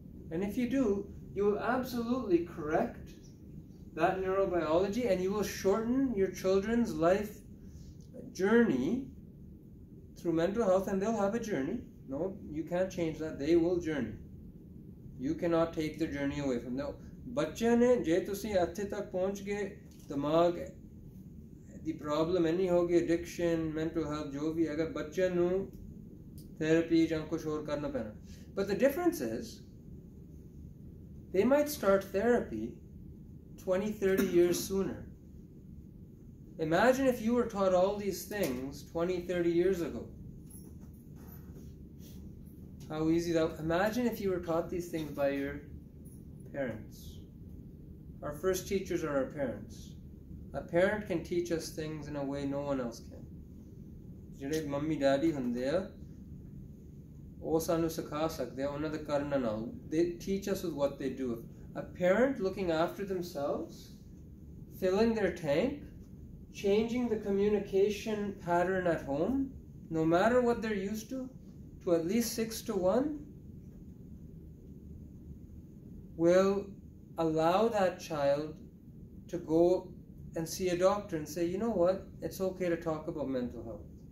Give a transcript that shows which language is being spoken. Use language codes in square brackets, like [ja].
[en] And if you do, you will absolutely correct that neurobiology, and you will shorten your children's life journey through mental health, and they'll have a journey. No, you can't change that. They will journey. You cannot take their journey away from them. [pa] ਬੱਚਿਆਂ ਨੇ ਜੇ ਤੁਸੀਂ ਇੱਥੇ ਤੱਕ ਪਹੁੰਚ ਗਏ ਦਿਮਾਗ ਦੀ problem ਇੰਨੀ ਹੋ ਗਈ ਐਡਿਕਸ਼ਨ ਮੈਂਟਲ ਹੈਲਥ ਜੋ ਵੀ ਹੈਗਾ ਬੱਚਿਆਂ ਨੂੰ ਥੈਰੇਪੀ ਜਾਂ ਕੁਝ ਹੋਰ ਕਰਨਾ ਪੈਣਾ [en] but the difference is they might start therapy 20-30 years sooner. Imagine if you were taught all these things 20-30 years ago. How easy that. Imagine if you were taught these things by your parents. Our first teachers are our parents. A parent can teach us things in a way no one else can. [pa] ਜਿਹੜੇ mummy daddy ਹੁੰਦੇ ਆ ਉਹ ਸਾਨੂੰ ਸਿਖਾ ਸਕਦੇ ਆ ਉਹਨਾਂ ਦੇ ਕਰਨ ਨਾਲ. [en] They teach us with what they do. A parent looking after themselves, filling their tank, changing the communication pattern at home, no matter what they're used to at least 6-1, will allow that child to go and see a doctor and say, you know what, it's okay to talk about mental health.